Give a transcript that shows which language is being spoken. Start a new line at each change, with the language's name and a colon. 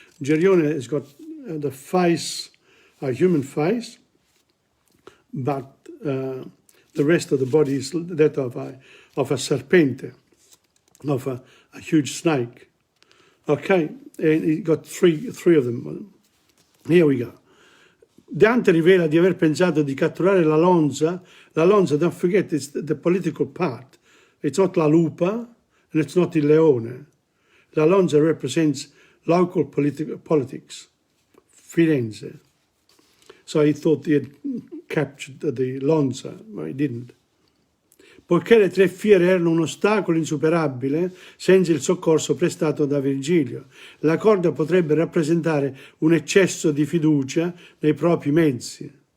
English: Gerione has got the face, a human face, but the rest of the body is that of a serpente, of a huge snake. Okay, and he got three of them. Here we go.
Italian: Dante rivela di aver pensato di catturare la lonza.
English: La lonza, don't forget, it's the political part. It's not la lupa and it's not il leone. La lonza represents local politics, Firenze. So he thought he had captured the lonza, but he didn't.
Italian: Poiché le tre fiere erano un ostacolo insuperabile, senza il soccorso prestato da Virgilio, la corda potrebbe rappresentare un eccesso di fiducia nei propri mezzi.